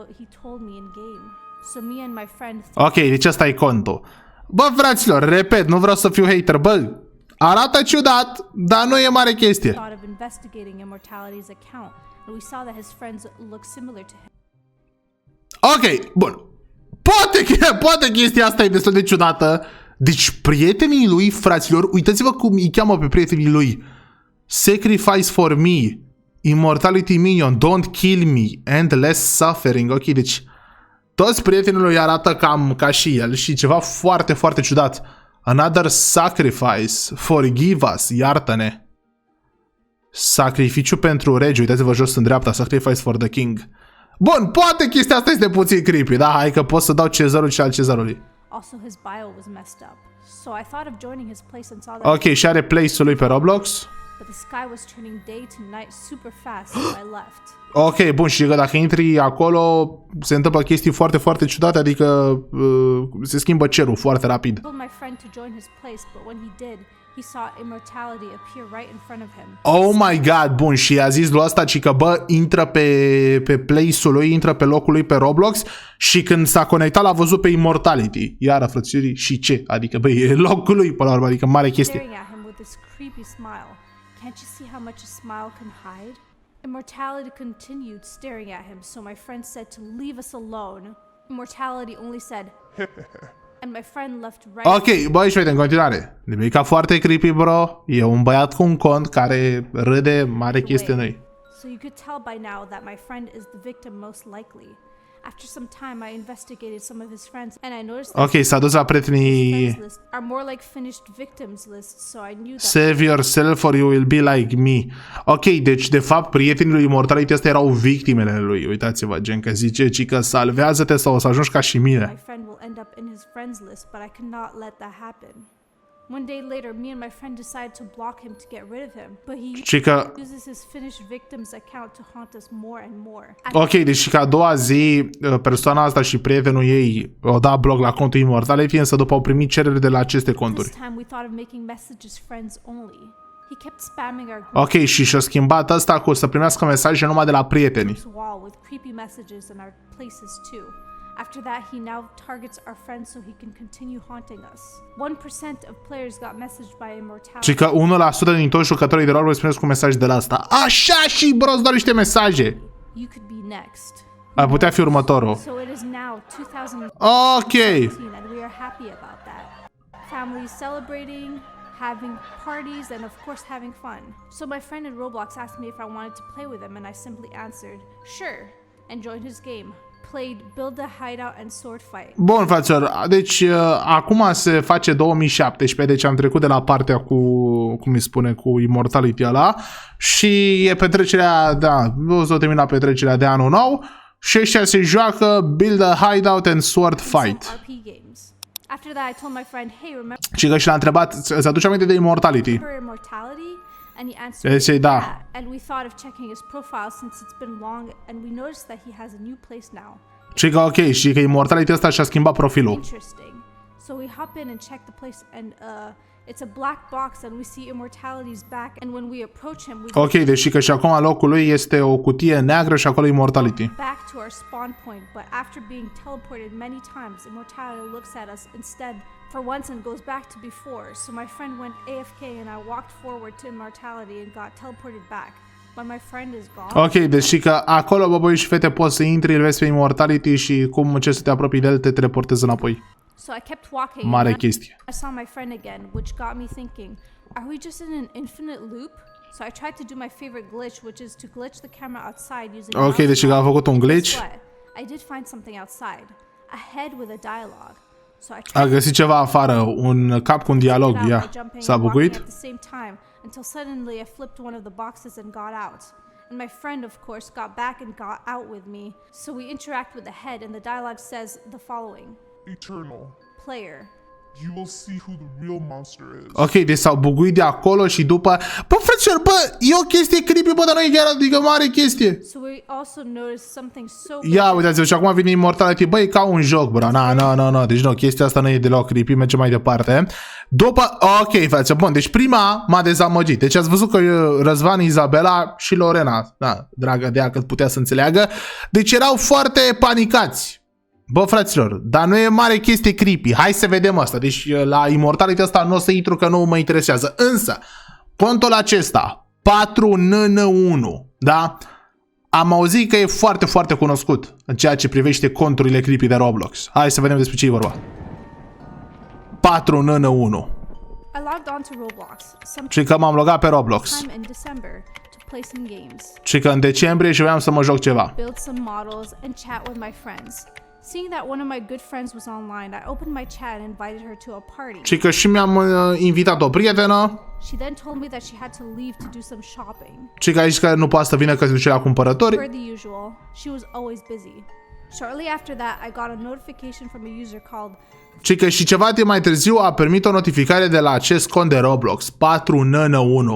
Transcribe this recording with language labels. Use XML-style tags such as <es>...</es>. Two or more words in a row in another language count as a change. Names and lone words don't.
<ro>Eu pot să o fac.</ro> <en>So me and my friend</en> <ro>Ok, deci ăsta e contul. Bă, fraților, repet, nu vreau să fiu hater, bă, arată ciudat, dar nu e mare chestie.</ro> <en>thought of investigating Immortality's account, and we saw that his friends look similar to him.</en> <ro>Ok, bun. Poate chestia asta e destul de ciudată. Deci prietenii lui, fraților, uitați-vă cum îi cheamă pe prietenii lui.</ro> <en>Sacrifice for me, Immortality Minion, Don't kill me, and less suffering.</en> <ro>Ok, deci toți prietenii lui arată cam ca și el și ceva foarte, foarte ciudat.</ro> <en>Another sacrifice, forgive us,</en> <ro>iartă-ne. Sacrificiu pentru rege, uitați-vă jos în dreapta,</ro> <en>sacrifice for the king.</en> <ro>Bun, poate chestia asta este puțin creepy, da? Hai că pot să dau cezarul și al cezarului.</ro> <en>Also, his bio was messed up, so I thought of joining his place and saw that.</en> <ro>Ok, și are place-ul lui pe Roblox.</ro> <en>But the sky was turning day to night super fast, so I left.</en> <ro>Ok, bun, și că dacă intri acolo, se întâmplă chestii foarte, foarte ciudate, adică se schimbă cerul foarte rapid.</ro> <en>I told my friend to join his place, but when he did, he saw Immortality appear right in front of him. Oh my god,</en> <ro>bun, și a zis lui ăsta, ci că bă, intră pe place-ul lui, intră pe locul lui pe Roblox și când s-a conectat l-a văzut pe Immortality. Iară, frățișorii, și ce? Adică, băi, e locul lui, până la urmă, adică mare chestie.</ro> <en>Staring at him with this creepy smile. Can't you see how much a smile can hide? Immortality continued staring at him, so my friend said to leave us alone. Immortality only said, and my friend left right.</en> <ro>Ok, băi, și uite, în continuare. Nimica foarte</ro> <en>creepy, bro.</en> <ro>E un băiat cu un cont care râde mare chestie noi.</ro> <en>So you could tell by now that my friend is the victim most likely. After some time, I investigated some of his friends, and I noticed that</en> <ro>Ok, s-a dus la</ro> <en>his</en> <ro>prietenii.</ro> <en>friends list are more like finished victims lists, so I knew that. Save yourself or you will be like me.</en> <ro>Ok, deci de fapt prietenii lui Immortality astea erau victimele lui. Uitați-vă, gen că zice, ci că salvează-te sau o să ajungi ca și</ro> <en>My</en> <ro>mine.</ro> <en>friend will end up in his friends list, but I could not let that happen. One day later, me and my friend decided to block him to get rid of him, but he</en> <ro>Și că,</ro> <en>uses his finished victims account to haunt us more and more.</en> <ro>ok, deci și că a doua zi persoana asta și prietenul ei au dat bloc la contul Immortality, însă după au primit cereri de la aceste conturi.</ro> <en>This time we thought of making messages friends only. He kept spamming our group</en> <ro>Ok, și și-a schimbat asta cu să primească mesaje numai de la prieteni.</ro> <en>wall with creepy messages in our places too. After that, he now targets our friends so he can continue haunting us. 1% of players got messaged by Immortality.</en> <ro>Și că 1% din toți jucătorii de Roblox primesc un mesaj de la asta. Așa și, bro, îți dau niște mesaje.</ro> <en>You could be next.</en> <ro>Ar putea fi următorul.</ro> <en>So it is now 2017 Ok. and we are happy about that. Families celebrating, having parties, and of course having fun. So my friend in Roblox asked me if I wanted to play with him, and I simply answered, sure, and joined his game. Played Build a Hideout and Sword Fight.</en> <ro>Bun, fraților, deci acum se face 2017, deci am trecut de la partea cu, cum îi spune, cu Immortality ăla și e petrecerea, da, o să termina petrecerea de anul nou și ăștia se joacă Build a Hideout and Sword</ro> <en>Some</en> <ro>Fight.</ro> <en>RP games. After that, I told my friend, hey, remember</en> <ro>Și că și l-a întrebat, îți aduce aminte de Immortality?</ro> <en>Immortality? And he answered,</en> <ro>El zice, da.</ro> <en>yeah. And we thought of checking his profile since it's been long, and we noticed that he has a new place now.</en> <ro>Și că ok, și că Immortality ăsta și-a schimbat profilul.</ro> <en>Interesting. So we hop in and check the place, and it's a black box, and we see Immortality's back. And when we approach him, we</en> <ro>Ok, deci că și acum locul lui este o cutie neagră și acolo Immortality.</ro> <en>back to our spawn point. But after being teleported many times, Immortality looks at us instead for once and goes back to before. So my friend went AFK, and I walked forward to Immortality and got teleported back. But my friend is gone.</en> <ro>Ok, deci și că acolo, bă, băi și fete, poți să intri, îl vezi pe Immortality și cum ce să te apropii de el, te teleportezi înapoi.</ro> <en>So I kept walking.</en> <ro>Mare</ro> <en>and then</en> <ro>chestie.</ro> <en>I saw my friend again, which got me thinking, are we just in an infinite loop? So I tried to do my favorite glitch, which is to glitch the camera outside using</en> <ro>Ok,</ro> <en>mouse</en> <ro>deci că a făcut un glitch.</ro> <en>Guess what? I did find something outside, a head with a dialogue. So I</en> <ro>A</ro> <en>tried</en> <ro>găsit ceva afară, un cap cu un dialog,</ro> <en>it out</en> <ro>ia.</ro> <en>by jumping</en> <ro>S-a</ro> <en>and walking</en> <ro>buguit?</ro> <en>at the same time until suddenly I flipped one of the boxes and got out. And my friend, of course, got back and got out with me. So we interact with the head, and the dialogue says the following: Eternal. Player. You will see who the real monster is.</en> <ro>Ok, deci s-au buguit de acolo și după... Bă, frăților, bă, e o chestie creepy, bă, dar nu e chiar adică mare chestie.</ro> <en>So we also noticed something so</en> <ro>Ia, uitați-vă, și acum vine Immortality, bă, e ca un joc, bro, na, deci nu, chestia asta nu e deloc creepy, merge mai departe. După, ok, frate, bun, deci prima m-a dezamăgit, deci ați văzut că Răzvan, Izabela și Lorena, da, dragă de ea cât putea să înțeleagă, deci erau foarte panicați. Bă, fraților, dar nu e mare chestie creepy. Hai să vedem asta. Deci la Immortality ăsta nu o să intru că nu mă interesează. Însă, contul acesta, 4NN1, da? Am auzit că e foarte, foarte cunoscut în ceea ce privește conturile creepy de Roblox. Hai să vedem despre ce e vorba. 4NN1.</ro> <en>I logged on to Roblox</en> <ro>Și că m-am logat pe Roblox.</ro> <en>sometime in December to play some games,</en> <ro>Și că în decembrie și voiam să mă joc ceva.</ro> <en>build some models, and chat with my friends. Seeing that one of my good friends was online, I opened my chat and invited her to a party.</en> <ro>Și că și mi-am invitat o prietenă.</ro> <en>She then told me that she had to leave to do some shopping.</en> <ro>Și că a zis că nu poate să vină că se duce la cumpărători.</ro> <en>Per the usual, she was always busy. Shortly after that, I got a notification from a user called</en> <ro>Și că și ceva timp mai târziu a primit o notificare de la acest cont de Roblox, 4NN1.</ro>